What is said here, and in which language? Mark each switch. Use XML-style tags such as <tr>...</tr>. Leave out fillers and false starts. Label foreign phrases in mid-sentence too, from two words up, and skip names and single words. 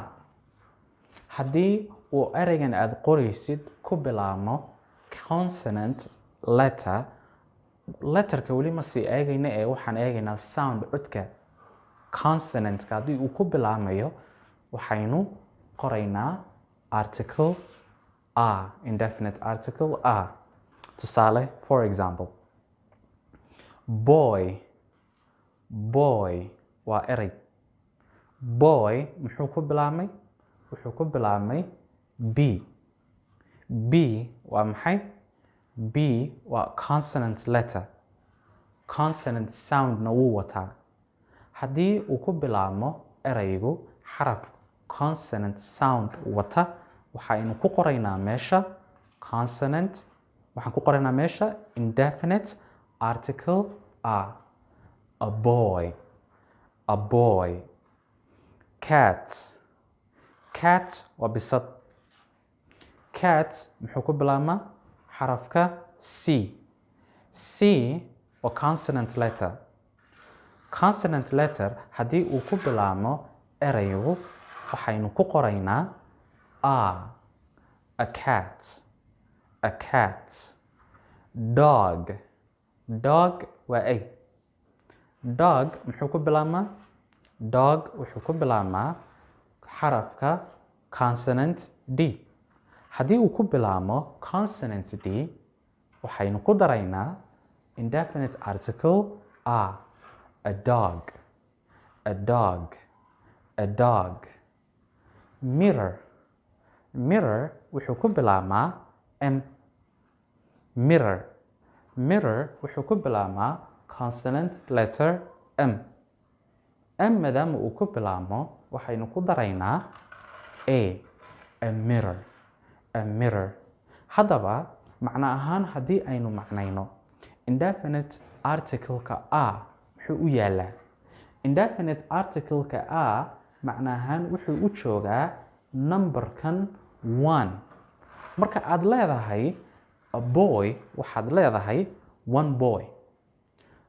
<so>Haddii uu eraygan aad qoraysid ku bilaabmo</so> <en>consonant letter,</en> <so>letterka weli ma sii eegayna ee waxaan eegaynaa sound codka consonant-ka. Haddii uu ku bilaabmayo waxaynu qoraynaa</so> <en>article a, indefinite article a.</en> <so>Tusaale,</so> <en>for example, boy, boy</en> <so>waa eray. Boy muxuu ku bilaabmay? Wuxuu ku bilaabmay b. B waa maxay? B waa</so> <en>consonant letter, consonant sound-na</en> <so>wuu wataa. Haddii uu ku bilaabmo eraygu xaraf</so> <en>consonant sound</en> <so>wata, waxaynu ku qoraynaa meesha consonant, waxaan ku qoraynaa meesha</so> <en>indefinite article a. A boy, a boy. Cat, cat</en> <so>waa bisad. Cat muxuu ku bilaabmaa xarafka c. C waa</so> <en>consonant letter. Consonant letter</en> <so>haddii uu ku bilaabmo eraygu waxaynu ku qoraynaa</so> <en>a cat, a cat. Dog, dog</en> <so>waa ay. Dog muxuu ku bilaabmaa? Dog wuxuu ku bilaabmaa xarafka</so> <en>consonant d.</en> <so>Haddii uu ku bilaabmo</so> <en>consonant d,</en> <so>waxaynu ku daraynaa</so> <en>indefinite article a dog, a dog, a dog. Mirror, mirror</en> <so>wuxuu ku bilaabmaa m.</so> <en>Mirror, mirror</en> <so>wuxuu ku bilaabmaa</so> <en>consonant letter</en> <so>m. M maadaama uu ku bilaabmo waxaynu ku daraynaa</so> <en>a mirror, a mirror.</en> <so>Haddaba macno ahaan haddii aynu macnayno</so> <en>indefinite article-ka</en> <so>a muxuu u yaalaa?</so> <en>Indefinite article-ka</en> <so>a macno ahaan wuxuu u joogaa numberkan 1. Marka aad leedahay</so> <en>a boy,</en> <so>waxaad leedahay</so> <en>one boy.</en>